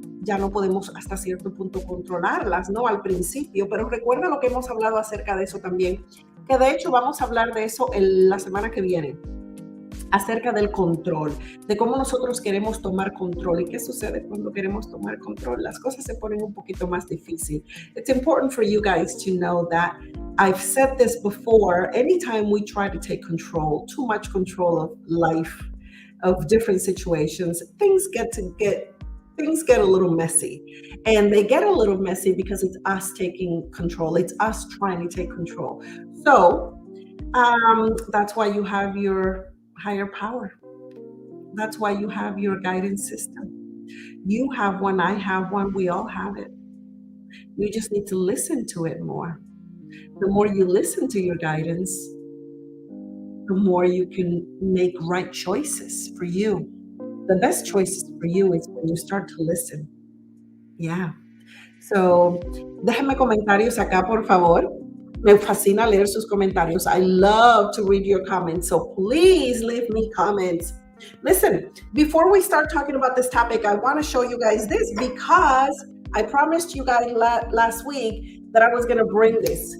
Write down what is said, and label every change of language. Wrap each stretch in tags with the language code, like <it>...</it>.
<es>ya no podemos hasta cierto punto controlarlas, ¿no? Al principio, pero recuerda lo que hemos hablado acerca de eso también, que de hecho vamos a hablar de eso la semana que viene, acerca del control, de cómo nosotros queremos tomar control y qué sucede cuando queremos tomar control. Las cosas se ponen un poquito más difícil.</es> <en>It's important for you guys to know that I've said this before. Anytime we try to take control, too much control of life, of different situations, things get a little messy. And they get a little messy because it's us taking control. It's us trying to take control. So that's why you have your higher power. That's why you have your guidance system. You have one, I have one, we all have it. You just need to listen to it more. The more you listen to your guidance, the more you can make right choices for you. The best choices for you is when you start to listen. Yeah.</en> <es>So, déjenme comentarios acá, por favor. Me fascina leer sus comentarios.</es> <en>I love to read your comments. So please leave me comments. Listen, before we start talking about this topic, I want to show you guys this because I promised you guys last week that I was going to bring this.</en>